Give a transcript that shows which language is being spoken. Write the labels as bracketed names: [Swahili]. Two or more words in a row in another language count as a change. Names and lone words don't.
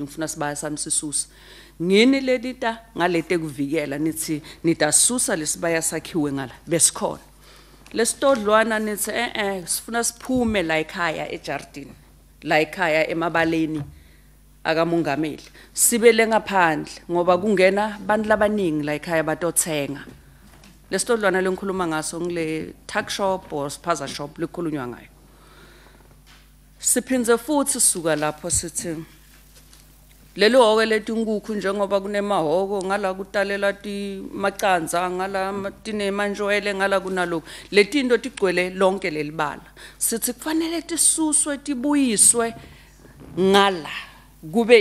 [Swati] ngifuna sibaya sami sisusa ngini ledita ngalete kuvikela nithi nitasusa lesibaya sakhiwe ngala besikhona lesitodlwana nithi sifuna siphume la ekhaya ejardini la ekhaya emabaleni akamongameli sibele ngaphandle ngoba kungena abantu labaningi la ekhaya batothenga lesitodlwana lengikhuluma ngaso ngile [English] tuck shop or spaza shop [Swati] likhulunywa ngayo. Siphinze futhi suka lapho sithi lelo hoko letinkukhu njengoba kunemahoko ngala kutalela ti macanza ngala tinemanjwele ngala kunaloko letinto tigcwele lonke lelibala sithi kufanele tisuswe tibuyiswe ngala kube